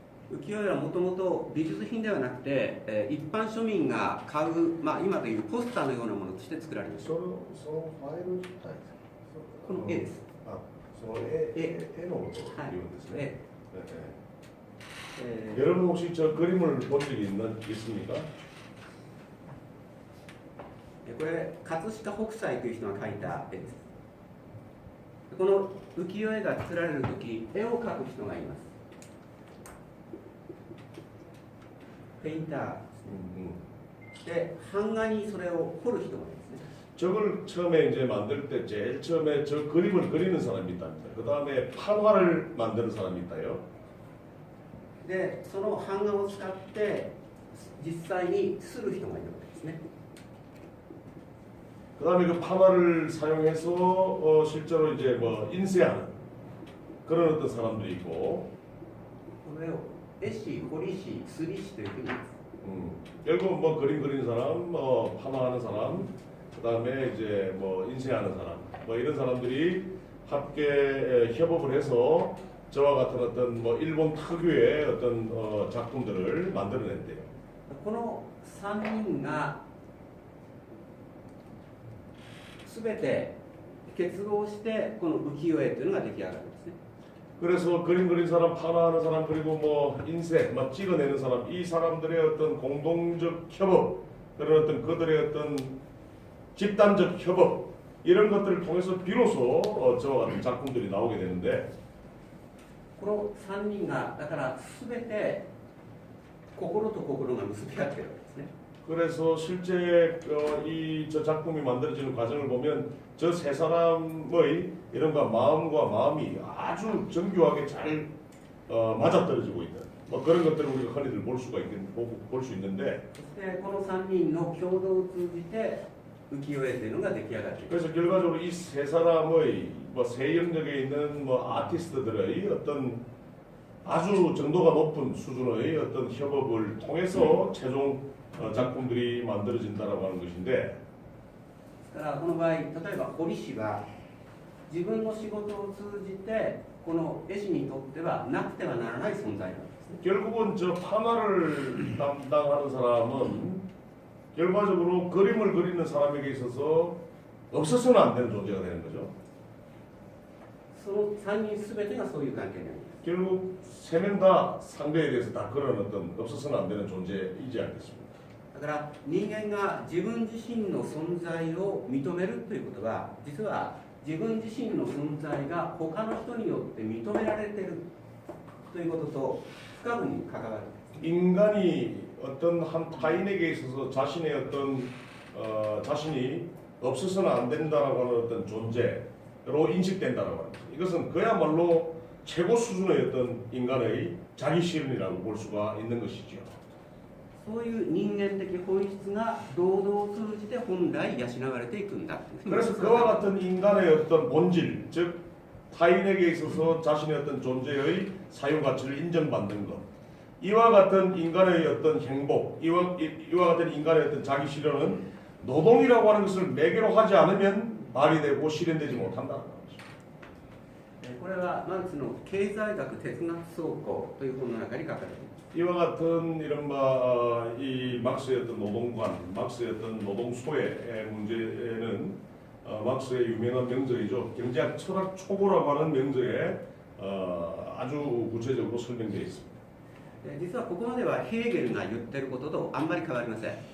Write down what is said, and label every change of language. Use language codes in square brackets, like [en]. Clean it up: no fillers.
[ja] 浮世絵はもともと美術品ではなくて、一般庶民が買う、今というポスターのようなものとして作られました。そのファイル自体この絵です。その絵のことを言うんですね。 [ko] 여러분 혹시 저 그림을 본 적이 있습니까? [ja] これ葛飾北斎という人が描いた絵です。この浮世絵が作られるとき、絵を描く人がいます。ペインターで版画にそれを彫る人がいますね。 [ko] 저걸 처음에 이제 만들 때 제일 처음에 저 그림을 그리는 사람이 있답니다. 그 다음에 판화를 만드는 사람이 있다요. [ja] でその版画を使って実際にする人がいるわけですね。 [ko] 그 다음에 그 판화를 사용해서 실제로 이제 뭐 인쇄하는 그런 어떤 사람들이 있고 [ja] これを絵師、彫り師、刷り師というふうに言います。 [ko] 결국 뭐 그림 그리는 사람, 뭐 판화하는 사람, 그 다음에 이제 뭐 인쇄하는 사람, 뭐 이런 사람들이 함께 협업을 해서 저와 같은 어떤 뭐 일본 특유의 어떤 작품들을 만들어낸대요. [ja] この3人が全て結合してこの浮世絵というのが出来上がるんですね。 [ko] 그래서 그림 그린 사람, 판화하는 사람, 그리고 뭐 인쇄, 막 찍어내는 사람, 이 사람들의 어떤 공동적 협업, 그런 어떤 그들의 어떤 집단적 협업 이런 것들을 통해서 비로소 저와 같은 작품들이 나오게 되는데 [ja] この3人がだから全て心と心が結び合ってるわけですね。 [ko] 그래서 실제 저 작품이 만들어지는 과정을 보면 저 세 사람의 이런가 마음과 마음이 아주 정교하게 잘 맞아떨어지고 있는 뭐 그런 것들을 우리가 흔히들 볼 수 있는데 [ja] そしてこの3人の共同を通じて浮世絵というのが出来上がっている。 [ko] 그래서 결과적으로 이 세 사람의 뭐 세 영역에 있는 뭐 아티스트들의 어떤 아주 정도가 높은 수준의 어떤 협업을 통해서 최종 작품들이 만들어진다라고 하는 것인데 [ja] だからこの場合例えば彫り師は自分の仕事を通じてこの絵師にとってはなくてはならない存在なんですね。 [ko] 결국은 저 판화를 담당하는 사람은 결과적으로 그림을 그리는 사람에게 있어서 없어서는 안 되는 존재가 되는 거죠. [ja] その3人全てがそういう関係になります。 [ko] 결국 세 명 다 상대에 대해서 다 그런 어떤 없어서는 안 되는 존재이지 않겠습니까? [ja] だから人間が自分自身の存在を認めるということは実は自分自身の存在が他の人によって認められているということと深くに関わる。 [ko] 인간이 어떤 한 타인에게 있어서 자신의 어떤 자신이 없어서는 안 된다라고 하는 어떤 존재로 인식된다라고 하는 것. 이것은 그야말로 최고 수준의 어떤 인간의 자기 실현이라고 볼 수가 있는 것이죠. [ja] そういう人間的本質が労働を通じて本来養われていくんだ。 [ko] 그래서 그와 같은 인간의 어떤 본질, 즉 타인에게 있어서 자신의 어떤 존재의 사유 가치를 인정받는 것, 이와 같은 인간의 어떤 행복, 이와 같은 인간의 어떤 자기 실현은 노동이라고 하는 것을 매개로 하지 않으면 발휘되고 실현되지 못한다는 거죠. [ja] これはマルクスの経済学哲学総考という本の中に書かれています。 [ko] 이와 같은 이른바 이 막스의 어떤 노동관, 막스의 어떤 노동 소외의 문제는 막스의 유명한 명저이죠. 경제학 철학 초고라고 하는 명저에 아주 구체적으로 설명되어 있습니다. [ja] 実はここまではヘーゲルが言ってることとあんまり変わりません。